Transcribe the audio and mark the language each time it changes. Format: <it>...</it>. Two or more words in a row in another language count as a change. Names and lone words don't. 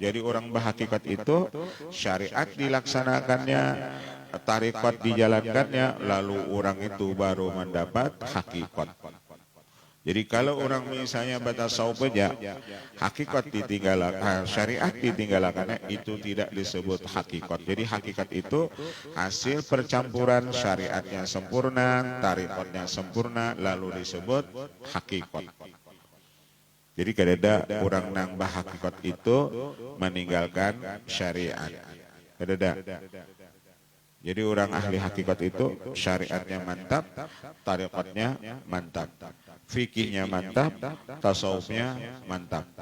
<id>Jadi orang berhakikat itu syariat dilaksanakannya, tariqat dijalankannya, lalu orang itu baru mendapat hakikat. Jadi kalau orang misalnya batasawuf saja, hakikat ditinggalkan, syariat ditinggalkannya, itu tidak disebut hakikat. Jadi hakikat itu hasil percampuran syariatnya sempurna, tariqatnya sempurna, lalu disebut hakikat.</id> <bjn>Jadi kadada orang nang hakikat itu meninggalkan syariat. Kadada.</bjn> <id>Jadi orang ahli hakikat itu syariatnya mantap, tariqatnya mantap, fikihnya mantap, tasawufnya mantap.</id>